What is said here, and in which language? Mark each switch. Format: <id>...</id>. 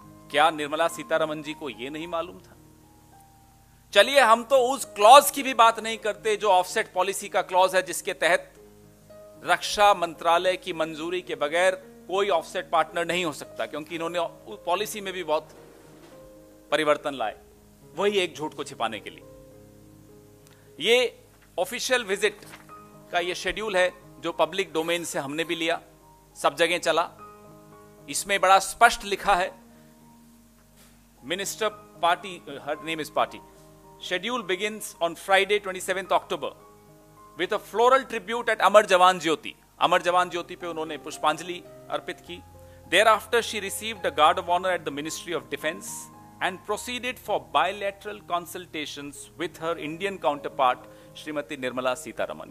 <hi>क्या निर्मला सीतारमण जी को यह नहीं मालूम था? चलिए, हम तो उस क्लॉज की भी बात नहीं करते जो ऑफसेट पॉलिसी का क्लॉज है, जिसके तहत रक्षा मंत्रालय की मंजूरी के बगैर कोई ऑफसेट पार्टनर नहीं हो सकता, क्योंकि इन्होंने पॉलिसी में भी बहुत परिवर्तन लाए, वही एक झूठ को छिपाने के लिए। ये ऑफिशियल विजिट का ये शेड्यूल है जो पब्लिक डोमेन से हमने भी लिया, सब जगह चला। इसमें बड़ा स्पष्ट लिखा है,</hi> <en>Minister party, her name is party, schedule begins on Friday 27th October with a floral tribute at Amar Jawan Jyoti.</en> <hi>अमर जवान ज्योति पे उन्होंने पुष्पांजलि अर्पित की।</hi> <en>Thereafter she received a guard of honor at the Ministry of Defence and proceeded for bilateral consultations with her Indian counterpart Shrimati Nirmala Sitharaman.</en>